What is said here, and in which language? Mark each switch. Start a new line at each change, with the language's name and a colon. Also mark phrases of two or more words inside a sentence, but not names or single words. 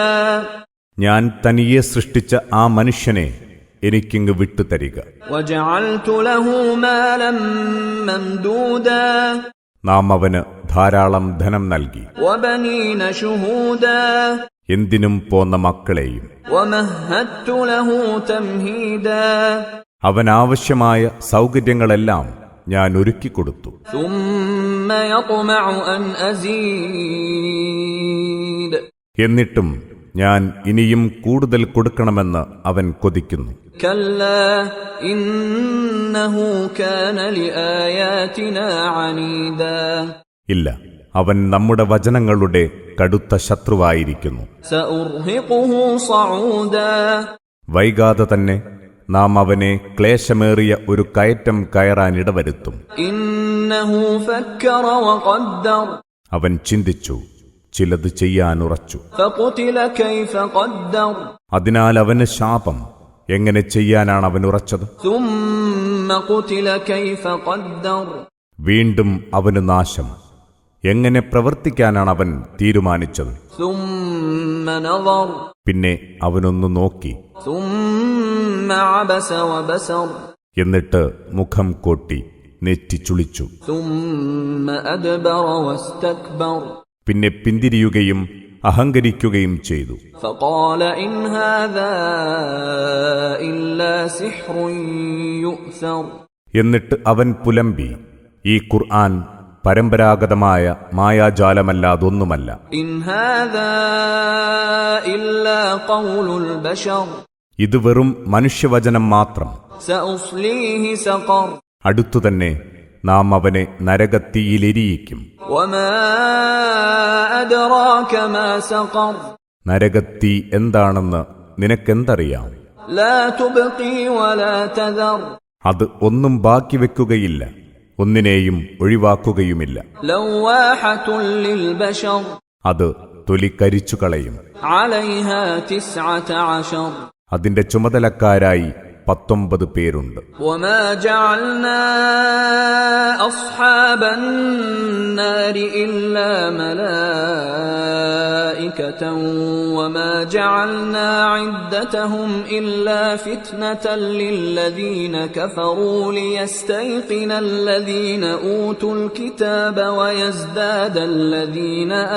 Malayalam: ഞാൻ തനിയെ സൃഷ്ടിച്ച ആ മനുഷ്യനെ എനിക്കിങ്ങ് വിട്ടുതരിക.
Arabic: وجعلت له مالا ممدودا.
Malayalam: നാം അവന് ധാരാളം ധനം നൽകി.
Arabic: وبنين شهودا.
Malayalam: എന്തിനും പോന്ന മക്കളെയും
Arabic: ومهدت له تمهيدا
Malayalam: അവനാവശ്യമായ സൗകര്യങ്ങളെല്ലാം ഞാൻ ഒരുക്കിക്കൊടുത്തു.
Arabic: ثم يطمع أن أزيد
Malayalam: എന്നിട്ടും ഞാൻ ഇനിയും കൂടുതൽ കൊടുക്കണമെന്ന് അവൻ കൊതിക്കുന്നു.
Arabic: كلا إنه كان لآياتنا عنيدا
Malayalam: ഇല്ല, അവൻ നമ്മുടെ വചനങ്ങളുടെ കടുത്ത ശത്രുവായിരിക്കുന്നു.
Arabic: سأرهقه صعودا
Malayalam: വൈകാതെ തന്നെ നാം അവനെ ക്ലേശമേറിയ ഒരു കയറ്റം കയറാനിടവരുത്തും.
Arabic: إنه فكر وقدر
Malayalam: അവൻ ചിന്തിച്ചു, ചിലത് ചെയ്യാനുറച്ചു.
Arabic: فقتل كيف قدر
Malayalam: അതിനാൽ അവന് ശാപം. എങ്ങനെ ചെയ്യാനാണ് അവൻ ഉറച്ചത്?
Arabic: ثم قتل كيف قدر
Malayalam: വീണ്ടും അവന് നാശം. എങ്ങനെ പ്രവർത്തിക്കാനാണ് അവൻ തീരുമാനിച്ചത്?
Arabic: ثم نظر
Malayalam: പിന്നെ അവനൊന്നു നോക്കി.
Arabic: ثم عبس وبسر
Malayalam: എന്നിട്ട് മുഖം കോട്ടി നെറ്റി ചുളിച്ചു.
Arabic: ثم أدبر واستكبر
Malayalam: പിന്നെ പിന്തിരിയുകയും അഹങ്കരിക്കുകയും ചെയ്തു.
Arabic: فقال إن هذا إلا سحر يؤثر
Malayalam: എന്നിട്ട് അവൻ പുലമ്പി, ഈ ഖുർആൻ പരമ്പരാഗതമായ മായാജാലമല്ലാതൊന്നുമല്ല.
Arabic: إن هذا إلا قول البشر
Malayalam: ഇത് വെറും മനുഷ്യവചനം മാത്രം.
Arabic: سأصليه سقر
Malayalam: അടുത്തുതന്നെ നാം അവനെ നരകത്തിയിലെരിയിക്കും.
Arabic: وما أدراك ما سقر
Malayalam: നരകത്തി എന്താണെന്ന് നിനക്കെന്തറിയാം?
Arabic: لا تبقي ولا تذر
Malayalam: അത് ഒന്നും ബാക്കി വെക്കുകയില്ല, ഒന്നിനെയും ഒഴിവാക്കുകയുമില്ല.
Arabic: لواحة للبشر
Malayalam: അത് തൊലിക്കരിച്ചു കളയും.
Arabic: عليها 19
Malayalam: അതിന്റെ ചുമതലക്കാരായി 19 പേരുണ്ട്.
Arabic: وما جعلنا أصحاب النار إلا ملائكة وما جعلنا عدتهم إلا فتنة للذين كفروا ليستيقن الذين أوتوا الكتاب ويزداد الذين